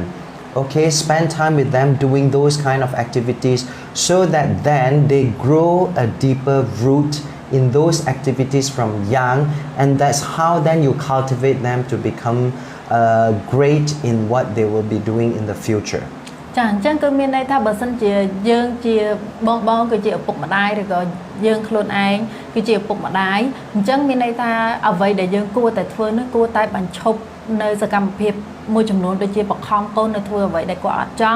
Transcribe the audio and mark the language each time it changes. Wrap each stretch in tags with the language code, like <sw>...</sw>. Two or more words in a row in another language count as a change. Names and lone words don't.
<en>Okay, spend time with them doing those kind of activities so that then they grow a deeper root in those activities from young and that's how then you cultivate them to become great in what they will be doing in the future.</en> <km>ចាអញ្ចឹងគឺមានន័យថាបើសិនជាយើងជាបងគឺជាឪពុកម្ដាយឬក៏យើងខ្លួនឯងគឺជាឪពុកម្ដាយអញ្ចឹងមានន័យថាអ្វីដែលយើងគួរតែធ្វើនោះគួរតែបញ្ឈប់នៅសកម្មភាពមួយចំនួនដូចជាបខំកូននៅធ្វើអ្វីដែលគាត់អត់ចង់</km>